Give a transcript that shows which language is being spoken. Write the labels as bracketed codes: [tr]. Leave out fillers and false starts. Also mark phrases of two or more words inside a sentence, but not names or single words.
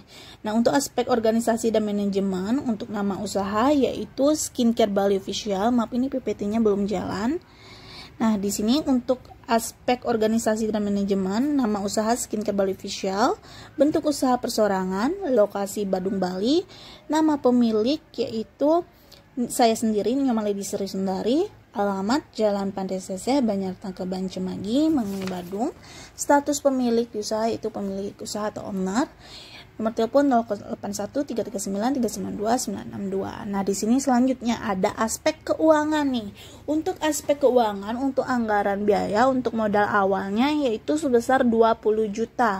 [id] Nah, untuk aspek organisasi dan manajemen untuk nama usaha yaitu Skincare Bali Official. Maaf, ini PPT-nya belum jalan. Nah, di sini untuk aspek organisasi dan manajemen, nama usaha Skincare Bali Official, bentuk usaha perseorangan, lokasi Badung, Bali, nama pemilik yaitu saya sendiri, Nyoman Lady Sri Sundari, alamat Jalan Pantai Seseh, Banjar Tangkaban Cemagi, Mengui, Badung. Status pemilik usaha itu pemilik usaha atau owner. Nomor telepon 081 339 392 962. Nah, di sini selanjutnya ada aspek keuangan nih. Untuk aspek keuangan, untuk anggaran biaya untuk modal awalnya yaitu sebesar 20 juta.